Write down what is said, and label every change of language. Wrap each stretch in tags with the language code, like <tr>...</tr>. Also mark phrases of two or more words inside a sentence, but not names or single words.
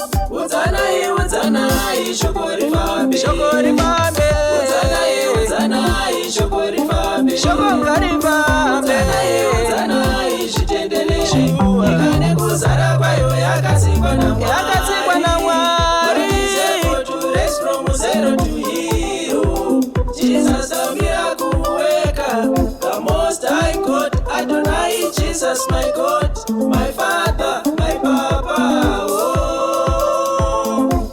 <sn>Udzanai, udzanai, shoko rifambe. Shoko rifambe. Udzanai, udzanai, Shoko rifambe. Shoko ngarifambe. Udzana ye, udzana izvitenderere. Shuwa. Nyika nekuzara kwayo yakatsikwa naMwari. Yakatsikwa naMwari.</sn> <en>What is able to raise from zero to hero?</en> <sn>Jesus amira kuweka.</sn> <en>The Most High God, Adonai, Jesus my God, my Father, my Papa, oh.</en>